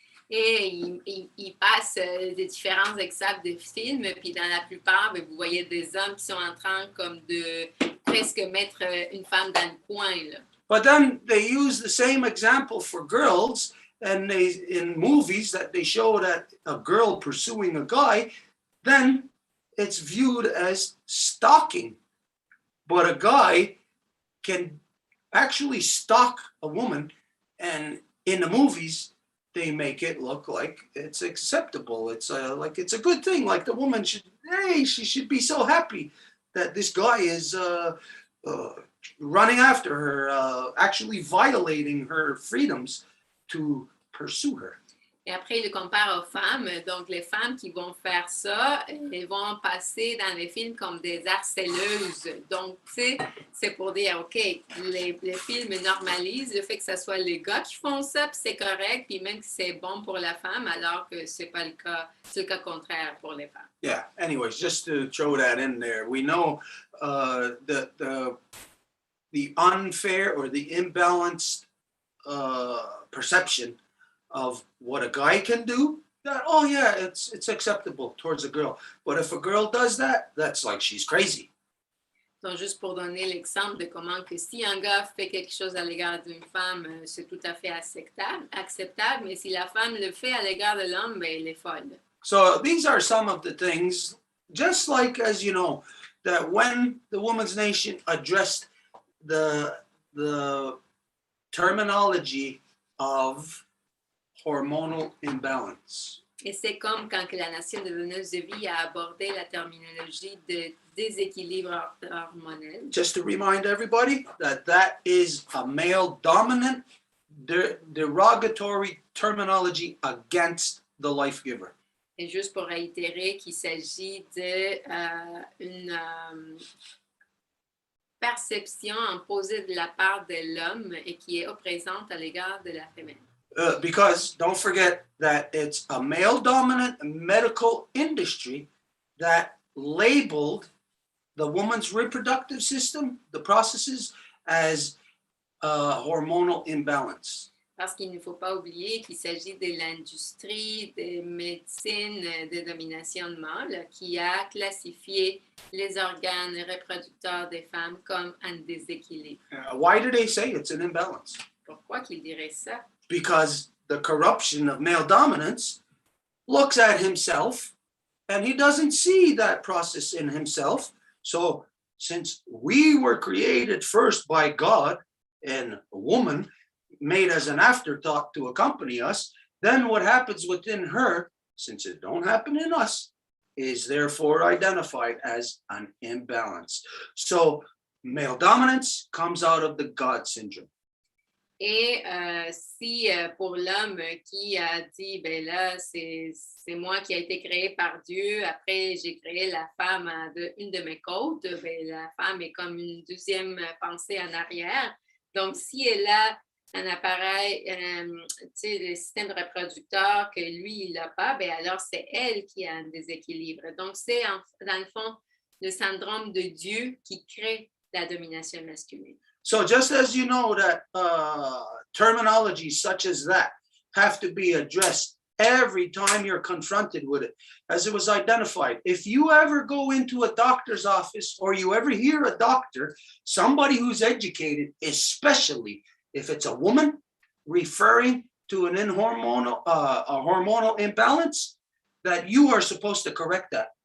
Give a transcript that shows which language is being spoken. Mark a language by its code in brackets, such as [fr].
[fr] Et il passe des différents exemples de films, puis dans la plupart, vous voyez des hommes qui sont en train comme de presque mettre une femme dans le coin, là. [en] But then they use the same example for girls, and in movies that they show that a girl pursuing a guy, then it's viewed as stalking. But a guy can actually stalk a woman, and in the movies, they make it look like it's acceptable. It's like it's a good thing. Like the woman she should be so happy that this guy is running after her, actually violating her freedoms to pursue her. [fr] Et après, il le compare aux femmes. Donc, les femmes qui vont faire ça, elles vont passer dans les films comme des harceleuses. Donc, tu sais, c'est pour dire, OK, les films normalisent le fait que ce soit les gars qui font ça, puis c'est correct, puis même que c'est bon pour la femme, alors que c'est pas le cas, c'est le cas contraire pour les femmes. [en] Yeah, anyways, just to throw that in there, we know the the unfair or the imbalanced perception of what a guy can do, that, oh yeah, it's acceptable towards a girl. But if a girl does that, that's like she's crazy. [fr] Donc, juste pour donner l'exemple de comment que si un gars fait quelque chose à l'égard d'une femme, c'est tout à fait acceptable, mais si la femme le fait à l'égard de l'homme, ben, elle est folle. [en] So these are some of the things, just like, as you know, that when the Women's Nation addressed the terminology of hormonal imbalance. [fr] Et c'est comme quand que la Nation de Venus de vie a abordé la terminologie de déséquilibre hormonal. [en] Just to remind everybody that that is a male-dominant derogatory terminology against the life giver. [fr] Et juste pour réitérer qu'il s'agit d'une perception imposée de la part de l'homme et qui est oppressante à l'égard de la féminine. [en] Because don't forget that it's a male-dominant medical industry that labeled the woman's reproductive system, the processes, as hormonal imbalance. [fr] Parce qu'il ne faut pas oublier qu'il s'agit de l'industrie de médecine de domination de mâle qui a classifié les organes reproducteurs des femmes comme un déséquilibre. [en] Why do they say it's an imbalance? [fr] Pourquoi qu'il dirait ça? [en] Because the corruption of male dominance looks at himself and he doesn't see that process in himself. So since we were created first by God and a woman made as an afterthought to accompany us, then what happens within her, since it don't happen in us, is therefore identified as an imbalance. So male dominance comes out of the God syndrome. [fr] Et si pour l'homme qui a dit, ben là, c'est moi qui a été créé par Dieu, après j'ai créé la femme une de mes côtes, ben la femme est comme une deuxième pensée en arrière. Donc, si elle a un appareil, le système reproducteur que lui, il n'a pas, ben alors c'est elle qui a un déséquilibre. Donc, c'est dans le fond le syndrome de Dieu qui crée la domination masculine. [en] So just as you know that terminologies such as that have to be addressed every time you're confronted with it, as it was identified, if you ever go into a doctor's office or you ever hear a doctor, somebody who's educated, especially if it's a woman referring to a hormonal imbalance, that you are supposed to correct that.